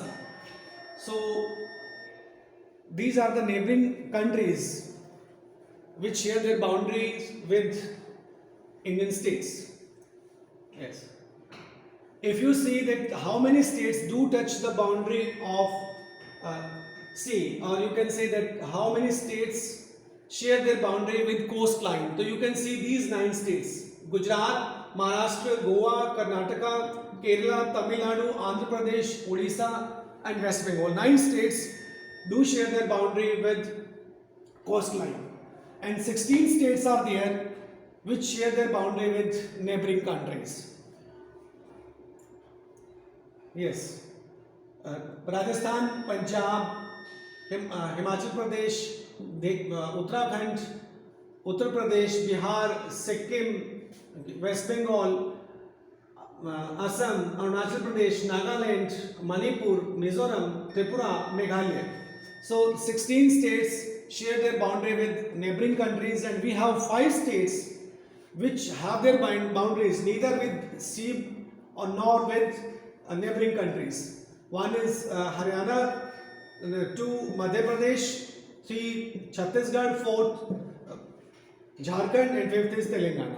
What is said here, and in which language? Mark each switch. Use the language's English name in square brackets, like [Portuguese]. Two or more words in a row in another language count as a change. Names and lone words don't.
[English] So these are the neighboring countries which share their boundaries with Indian states. Yes. If you see that how many states do touch the boundary of sea, or you can say that how many states share their boundary with coastline. So you can see these 9 states: Gujarat, Maharashtra, Goa, Karnataka, Kerala, Tamil Nadu, Andhra Pradesh, Odisha, and West Bengal. 9 states do share their boundary with coastline, and 16 states are there which share their boundary with neighboring countries. Yes, Rajasthan, Punjab, Himachal Pradesh, Uttarakhand, Uttar Pradesh, Bihar, Sikkim, West Bengal, Assam, Arunachal Pradesh, Nagaland, Manipur, Mizoram, Tripura, Meghalaya. So 16 states share their boundary with neighboring countries, and we have 5 states which have their boundaries neither with sea or nor with neighboring countries. One is Haryana, 2 Madhya Pradesh, 3 Chhattisgarh, 4 Jharkhand, and 5th is Telangana.